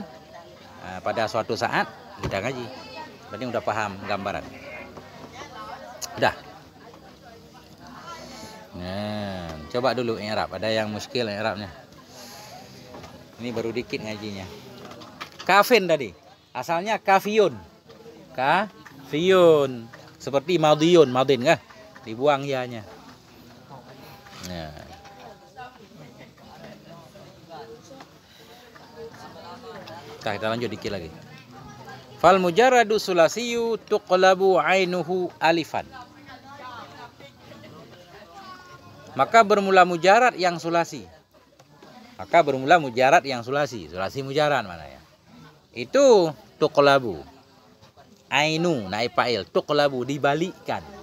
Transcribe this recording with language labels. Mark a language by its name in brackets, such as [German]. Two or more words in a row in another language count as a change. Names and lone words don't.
[Indonesian] Nah, pada suatu saat kita ngaji. Berarti udah paham gambaran. Udah. Nah, coba dulu i'rab. Ada yang muskil i'rabnya. Ini baru dikit ngajinya. Kafin tadi. Asalnya kafiyun. Kafiyun. Seperti madiyun, madin kah? Dibuang ya-nya. Nah. Kita lanjut dikit lagi. [Arabic] فالمجرد الثلاثي تقلب عينه ألفا. [Indonesian] Maka bermula mujarad yang sulasi. Maka bermula mujarad yang sulasi. [Arabic] ثلاثي مجرد [Indonesian] mana ya? Itu tuqlabu. [Arabic] عين نائب فاعل, [Indonesian] tuqlabu dibalikkan.